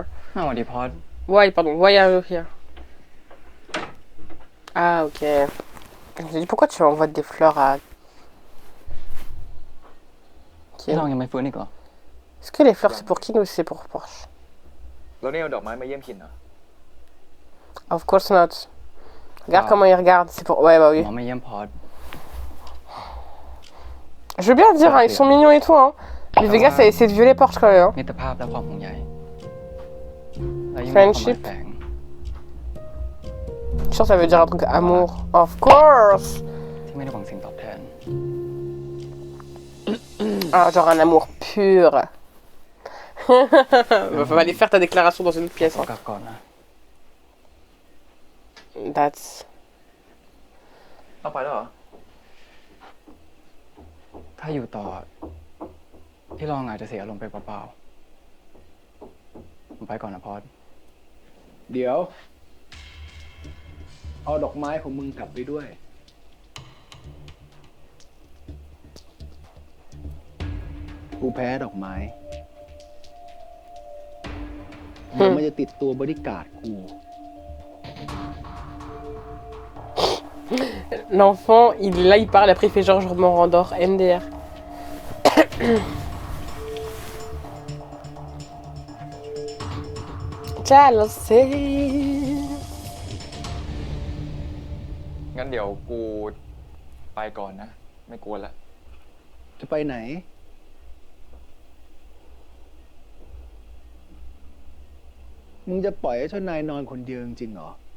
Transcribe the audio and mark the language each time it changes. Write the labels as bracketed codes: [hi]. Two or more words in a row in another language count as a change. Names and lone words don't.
[th] สวัสดีพอด [en] Why are you here? Ah ok. [fr] Je me dis pourquoi tu envoies des fleurs à... [th] พี่ลองยังไม่ฟื้นอีกเหรอ [fr] Est-ce que les fleurs c'est pour Kin ou c'est pour Porsche? [th] แล้วนี่เอาดอกไม้มาเยี่ยมคินเหรอ [en] Of course not. [fr] Regarde comment il regarde, c'est pour... Ouais bah oui. [th] หมอมาเยี่ยมพอด [fr] Je veux bien dire, hein, ils sont mignons et tout, hein. Mais Vegas a essayé de violer Porsche quand même, hein. [th] มิตรภาพและความห่วงใยและยิ่งมีความหมาย [en] Friendship. [th] แฝง [fr] Je suis sûre que ça veut dire un truc amour. [en] Of course. [th] ที่ไม่ได้หวังสิ่งตอบแทน [fr] Ah, genre un amour pur. Va aller faire ta déclaration dans une autre pièce. [th] ขอ [fr] Hein. [th] กลับก่อนนะ [en] That's... [th] เอาไปแล้วเหรอ ถ้าอยู่ต่อพี่ลองอาจจะเสียอารมณ์ไปเปล่าๆผมไปก่อนนะพอด เดี๋ยว เอาดอกไม้ของมึงกลับไปด้วย กูแพ้ดอกไม้เดี๋ยวมันจะติดตัวบริการดกู [fr] L'enfant, là il parle, après il fait genre je me rendors, MDR. [en] Jealousy. [th] งั้นเดี๋ยวกูไปก่อนนะ ไม่กลัวละ จะไปไหน มึงจะปล่อยให้เจ้านายนอนคนเดียวจริงๆเหรอ